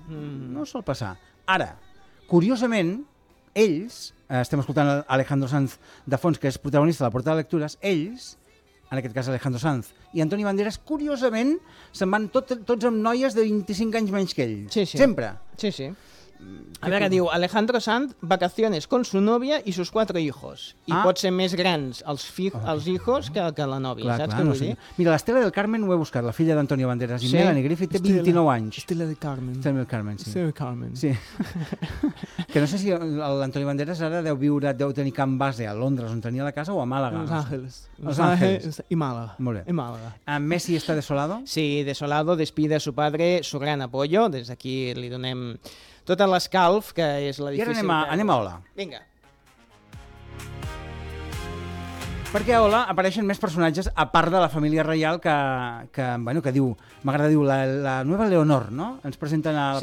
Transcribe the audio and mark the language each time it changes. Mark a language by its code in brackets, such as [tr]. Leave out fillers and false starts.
[ca] No sol passar. Ara, curiosament, ells, estem escoltant Alejandro Sanz de fons, que és protagonista de la Porta de Lectures, ells, en aquest cas Alejandro Sanz i Antoni Banderas, curiosament, se'n van tots amb noies de 25 anys menys que ell. Sí, sí. Sempre. Sí, sí. A veure, diu Alejandro Sanz, [es] vacaciones con su novia y sus cuatro hijos. [ca] I pot ser més grans els hijos que la novia, clar, saps què vull dir? Mira, l'Estela del Carmen ho he buscat, la filla d'Antonio Banderas, sí. I Melanie Griffith té 29 anys. Estela del Carmen. Estela del Carmen, sí. Estela del Carmen. Sí. Que no sé si l'Antonio Banderas ara deu tenir camp base a Londres, on tenia la casa, o a Màlaga. Los Ángeles. Los Ángeles. I Màlaga. Molt bé. I Màlaga. [es] Messi està desolado? Sí, desolado, despide a su padre, su gran apoyo. [ca] Des d'aquí li donem tota l'escalf, que és la difícil... I ara anem a Ola. Vinga. Perquè a Ola apareixen més personatges, a part de la família reial, que diu, m'agrada dir, la nova Leonor, no? Ens presenten a la